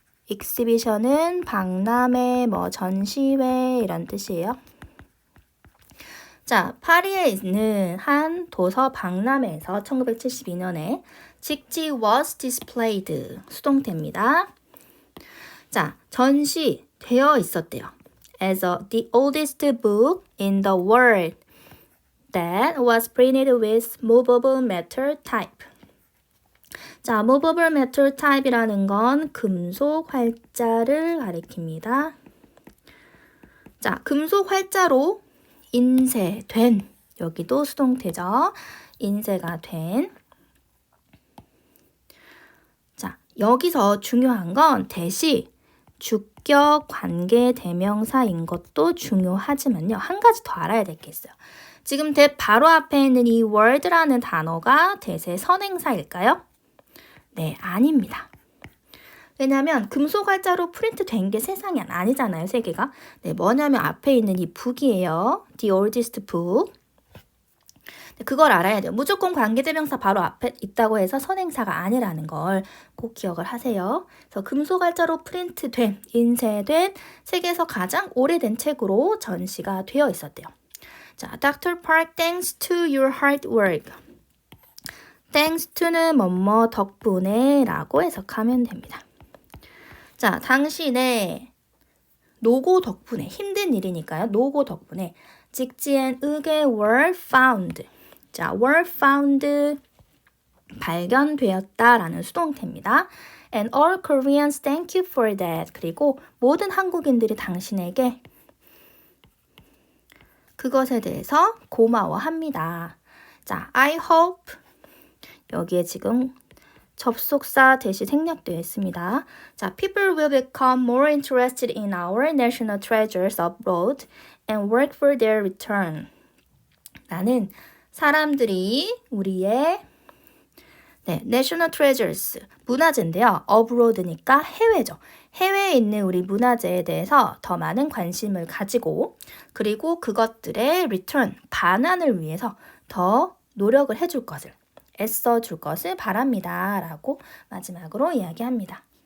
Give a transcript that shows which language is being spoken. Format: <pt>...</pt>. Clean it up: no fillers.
<ko>exhibition은 박람회, 전시회 이런 뜻이에요. 자, 파리에 있는 한 도서 박람회에서 1972년에 직지</ko> <en>was displayed</en> <ko>수동태입니다. 자, 전시되어 있었대요.</ko> <en>As the oldest book in the world that was printed with movable metal type.</en> <ko>자,</ko> <en>movable metal type</en> <ko>이라는 건 금속 활자를 가리킵니다. 자, 금속 활자로 인쇄된, 여기도 수동태죠. 인쇄가 된. 자, 여기서 중요한 건 대시 주격 관계 대명사인 것도 중요하지만요. 한 가지 더 알아야 될 게 있어요. 지금 대 바로 앞에 있는 이 word라는 단어가 대세 선행사일까요? 네, 아닙니다. 왜냐하면 금속 활자로 프린트 된 게 세상이 아니잖아요, 세계가. 네, 뭐냐면 앞에 있는 이 book이에요.</ko> <en>The oldest book.</en> <ko>네, 그걸 알아야 돼요. 무조건 관계대명사 바로 앞에 있다고 해서 선행사가 아니라는 걸 꼭 기억을 하세요. 그래서 금속 활자로 프린트된, 인쇄된 세계에서 가장 오래된 책으로 전시가 되어 있었대요.</ko> <en>자, Dr. Park, thanks to your hard work. Thanks to</en> <ko>는 뭐뭐 덕분에 라고 해석하면 됩니다. 자, 당신의 노고 덕분에, 힘든 일이니까요. 노고 덕분에 직지엔 의계</ko> <en>were found.</en> <ko>자,</ko> <en>were found</en> <ko>발견되었다라는 수동태입니다.</ko> <en>And all Koreans thank you for that.</en> <ko>그리고 모든 한국인들이 당신에게 그것에 대해서 고마워합니다. 자,</ko> <en>I hope</en> <ko>여기에 지금 접속사 대시 생략되어 있습니다.</ko> <en>자, people will become more interested in our national treasures abroad and work for their return.</en> <ko>라는 사람들이 우리의 national treasures, 문화재인데요. abroad니까 해외죠. 해외에 있는 우리 문화재에 대해서 더 많은 관심을 가지고 그리고 그것들의 return, 반환을 위해서 더 노력을 해줄 것을 애써줄 것을 바랍니다. 라고 마지막으로 이야기합니다.</ko>